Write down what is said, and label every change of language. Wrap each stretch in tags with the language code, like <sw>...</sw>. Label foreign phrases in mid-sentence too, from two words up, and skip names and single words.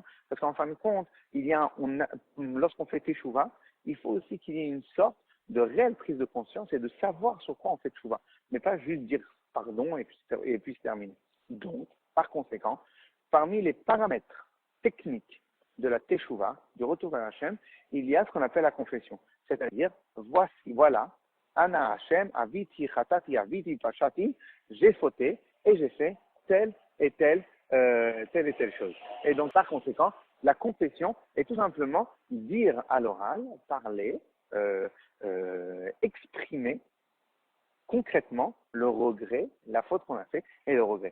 <fr>Parce qu'en fin de compte, lorsqu'on fait teshuva, il faut aussi qu'il y ait une sorte de réelle prise de conscience et de savoir sur quoi on fait teshuva. Mais pas juste dire pardon et puis se terminer. Donc, par conséquent, parmi les paramètres techniques de la teshuva, du retour vers Hachem, il y a ce qu'on appelle la confession. C'est-à-dire, voilà,</fr> <he>אנא השם, עויתי חטאתי, עויתי פשעתי,</he> <fr>j'ai fauté et j'ai fait telle et telle chose. Et donc, par conséquent, La confession est tout simplement dire à l'oral, parler, exprimer concrètement le regret, la faute qu'on a fait et le regret.</fr>